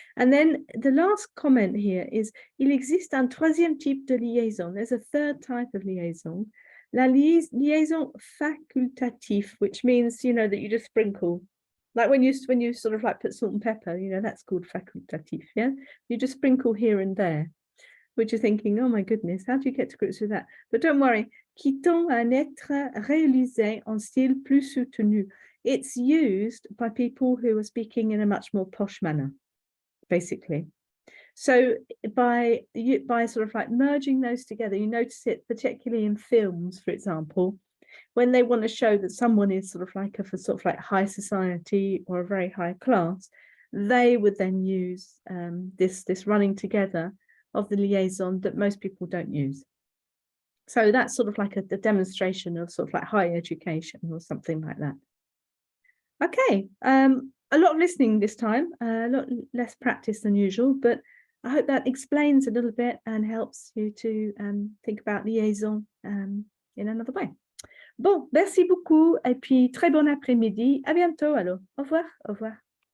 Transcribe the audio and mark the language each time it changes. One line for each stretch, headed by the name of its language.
English: And then the last comment here is,
French: il existe un troisième type de liaison.
English: There's a third type of liaison.
French: La liaison facultative,
English: which means, you know, that you just sprinkle. Like when you sort of like put salt and pepper, you know, that's called facultative, yeah? You just sprinkle here and there, which you're thinking, oh my goodness, how do you get to grips with that? But don't worry,
French: qui tend à être réalisé en style plus soutenu.
English: It's used by people who are speaking in a much more posh manner, basically. So by sort of like merging those together, you notice it particularly in films, for example, when they want to show that someone is sort of like of a sort of like high society or a very high class, they would then use this running together of the liaison that most people don't use. So that's sort of like a demonstration of sort of like high education or something like that. Okay, a lot of listening this time, a lot less practice than usual, but I hope that explains a little bit and helps you to think about liaison in another way.
French: Bon, merci beaucoup et puis très bon après-midi. À bientôt alors. Au revoir. Au revoir.